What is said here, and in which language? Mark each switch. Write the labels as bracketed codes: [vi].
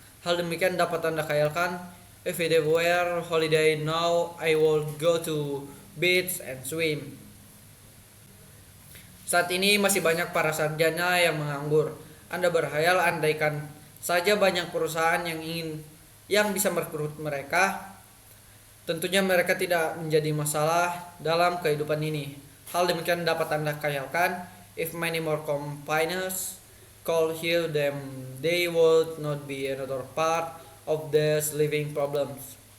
[id] Hal demikian dapat Anda khayalkan [en] if it were holiday now, I would go to beach and swim. [id] Saat ini masih banyak para sarjana yang menganggur. Anda berkhayal andaikan saja banyak perusahaan yang bisa merekrut mereka, tentunya mereka tidak menjadi masalah dalam kehidupan ini. Hal demikian dapat Anda khayalkan [en] if many more companies call here them, they would not be another part of these living problems.